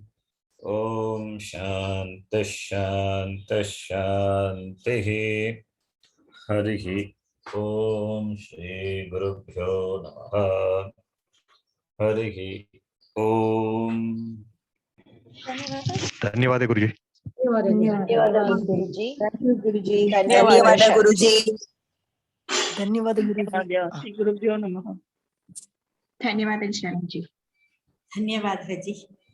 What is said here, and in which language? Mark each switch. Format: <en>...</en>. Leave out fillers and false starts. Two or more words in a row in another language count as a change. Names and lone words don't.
<sa>ॐ शान्ति शान्ति शान्ति. हरिः ॐ श्री गुरुभ्यो नमः. हरिः ॐ.</sa> <hi>धन्यवाद गुरुजी।</hi> <te>ధన్యవాదాలు గురుజీ. గురుజీ ధన్యవాద గురుజీ.</te> <hi>धन्यवाद गुरुजी</hi> <sa>श्री गुरुभ्यो नमः</sa> <te>ధన్యవాదాలు శరణ్జీ. ధన్యవాదాలు జీ.</te>